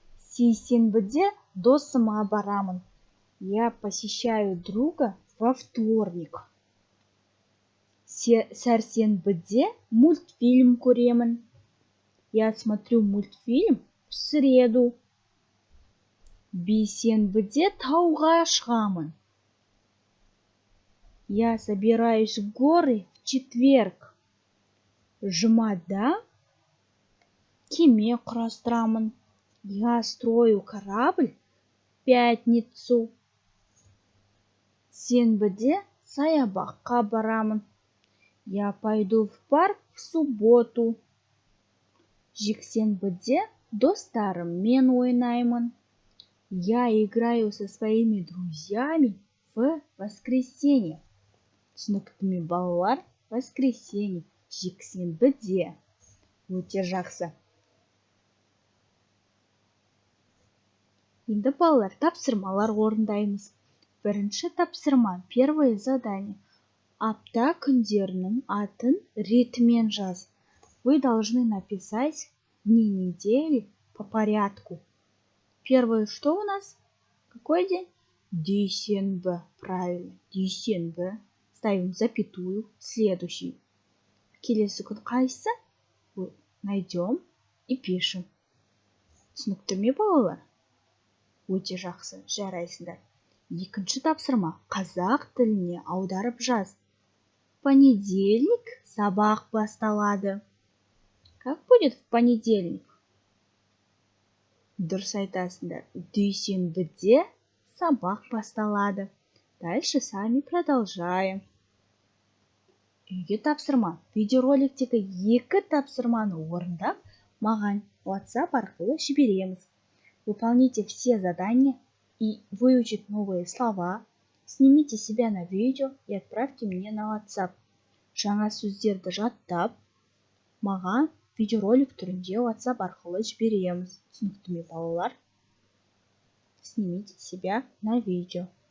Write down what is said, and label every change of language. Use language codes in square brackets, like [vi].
[kk] Сейсенбіде досыма барамын. [ru] Я посещаю друга во вторник. [kk] Сәрсенбіде мультфильм көремін. [ru] Я смотрю мультфильм в среду. [kk] Бейсенбіде тауға шығамын. [ru] Я собираюсь в горы в четверг. [kk] Жұмада кеме құрастырамын. [ru] Я строю корабль в пятницу. [kk] Сенбіде саябаққа барамын. [ru] Я пойду в парк в субботу. [kk] Жексенбіде достарыммен ойнаймын. [ru] Я играю со своими друзьями в воскресенье. [kk] Түсінікті ме, балалар? Воскресенье, жексенбіде. Өте жақсы. Енді балалар, тапсырмалар орындаймыз. Бірінші тапсырма, [ru] первое задание. [kk] Апта күндерінің атын ретімен жаз. [ru] Вы должны написать дни недели по порядку. Первое, что у нас? Какой день? Дүйсенбі. Правильно, дүйсенбі. Ставим запятую. Следующий. [kk] Келесі күн қайсы? [ru] Найдем и пишем. [kk] Түсінікті ме, балалар? Өте жақсы, жарайсыңдар. Екінші тапсырма. Қазақ тіліне аударып жаз. Понедельник сабақ басталады. [ru] Как будет в понедельник? [kk] Дұрыс айтасыңдар. Дүйсенбіде сабақ басталады. [ru] Дальше сами продолжаем. [kk] Үйге тапсырма. Видеороликтегі 2 тапсырманы орындап, маған WhatsApp арқылы жібереміз. [ru] Выполните все задания и выучите новые слова. Снимите себя на видео и отправьте мне на WhatsApp. [kk] Жаңа сөздерді жаттап, маған видеоролик түрінде WhatsApp арқылы жібереміз. Түсінікті ме, балалар? [ru] Снимите себя на видео.